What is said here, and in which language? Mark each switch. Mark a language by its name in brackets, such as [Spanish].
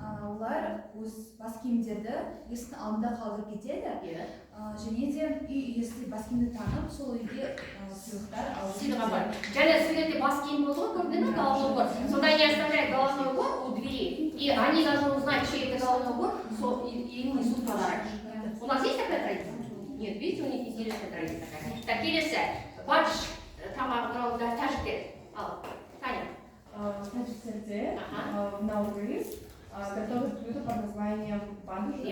[Kazakh] Олар өз бас киімдерді есіктің алдында қалдырып кетеді. Және де үй иесі бас киімді танып, сол үйге сыйлықтар алып Сыйлық апар. Және сіздерде бас киім болды ғой, көрдіңіз бе, [Russian] головной убор. [Kazakh] Сонда [Russian] они оставляют головной убор у двери, и они должны узнать, чей это головной убор, и им несут подарок. У нас есть такая традиция? Нет, видите, у них интересная традиция такая. Так, [Kazakh] келесі, бадж тамағы туралы тәжіктер. Ал, Таня. Тәжіктерде наурыз [Russian] готовят блюдо под названием бадж.